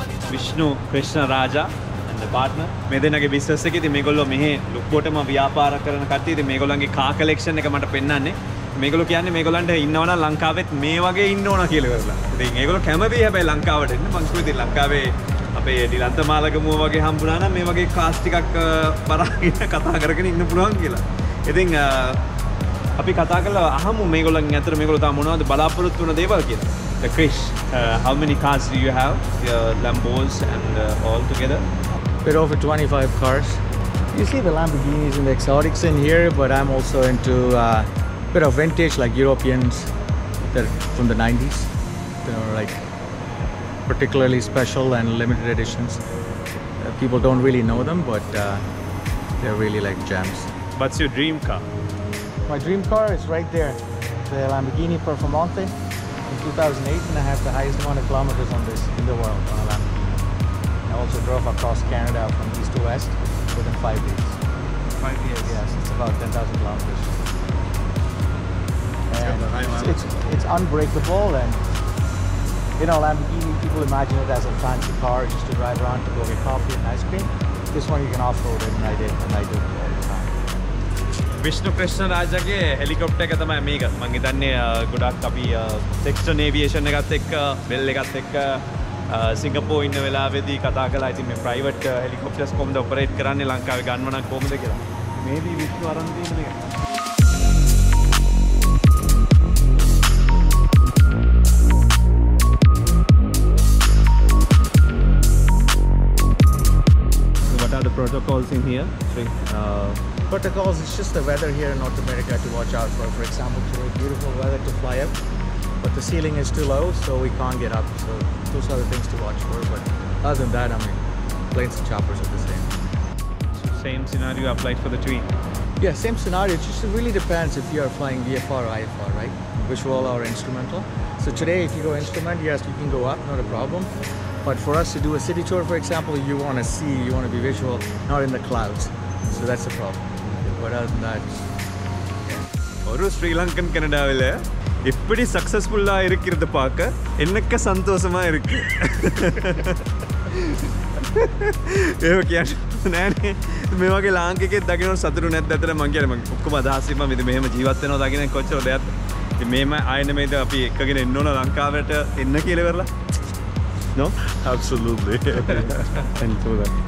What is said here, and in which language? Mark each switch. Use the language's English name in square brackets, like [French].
[Sinhala] Vishnu Krishna Raja [English] and the partner [Sinhala] මේ දෙන්නගේ business එකේ ඉතින් මේගොල්ලෝ මෙහි ලොක්කොටම ව්‍යාපාර කරන කට්ටිය ඉතින් මේගොල්ලන්ගේ කා කලෙක්ෂන් එක මට පෙන්නන්නේ මේගොල්ලෝ කියන්නේ මේගොල්ලන්ට ඉන්නවනම් ලංකාවෙත් මේ වගේ ඉන්න ඕන කියලා කරලා. ඉතින් ඒගොල්ලෝ කැමතියි හැබැයි ලංකාවට එන්න. මං කිව්වා ඉතින් ලංකාවේ අපේ ඩිලන්ත මාලගමුව වගේ හම්බුනා නම් මේ වගේ කාස් ටිකක් බරාගෙන කතා කරගෙන ඉන්න පුළුවන් කියලා. ඉතින් අපි කතා කරලා අහමු මේගොල්ලන් අතර මේගොල්ලෝ තා මොනවද බලාපොරොත්තු වෙන දේවල් කියලා. [English] Krish, how many cars do you have? Your Lambos and all together? Bit over 25 cars. You see the Lamborghinis and the exotics in here, but I'm also into bit of vintage like Europeans that from the 90s. You know, like particularly special and limited editions. People don't really know them, but they're really like gems. What's your dream car? My dream car is right there, the Lamborghini Performante. In 2008, and I have the highest amount of kilometers on this in the world on a Lamborghini. I also drove across Canada from east to west within 5 days. 5 years? Yes, it's about 10,000 kilometers. And it's unbreakable, and you know, Lamborghini, people imagine it as a fancy car just to drive around to go get coffee and ice cream. This one you can off-road it, and I do it all the time. [Sinhala] Vishnu Krishna රාජාගේ helicopter එක තමයි මේක. මම හිතන්නේ ගොඩක් අපි section aviation එකත් එක්ක bell එකත් එක්ක සිංගප්පූර් ඉන්න වෙලාවේදී කතා කළා. ඉතින් මේ ප්‍රයිවට් හෙලිකොප්ටර්ස් කොහොමද ඔපරේට් කරන්නේ ලංකාවේ ගන්නව නම් කොහොමද කියලා. මේදී විෂ්ණු අරන් තියෙන එක. [English] What are the protocols in here? Protocols, it's just the weather here in North America to watch out for. For example, today beautiful weather to fly up, but the ceiling is too low, so we can't get up. So those are the things to watch for. But other than that, I mean, planes and choppers are the same. So same scenario applied for the twin? Yeah, same scenario. It just really depends if you are flying VFR or IFR, right? Visual or instrumental. So today, if you go instrument, yes, you can go up, not a problem. But for us to do a city tour, for example, you want to see, you want to be visual, not in the clouds. So that's the problem. But other than that, [Tamil] ஒரு ஸ்ரீலங்கன் கனடாவில் எப்படி சக்ஸஸ்ஃபுல்லாக இருக்கிறது பார்க்க என்னக்க சந்தோஷமா இருக்கு. [Sinhala] ඒක කියන්නේ නෑනේ මේ වගේ ලාංකිකයෙක් දකින්න සතුටු නැද්ද අතර මං කියන්නේ මං ඔක්කොම අදහස් ඉපම මෙහෙම ජීවත් වෙනවා දකින්න කොච්චර දෙයක්ද. ඉතින් මේම ආයෙත් මේද අපි එක්කගෙන එන්න ඕන ලංකාවට එන්න කියලා කරලා. [English] No? Absolutely. Thank you.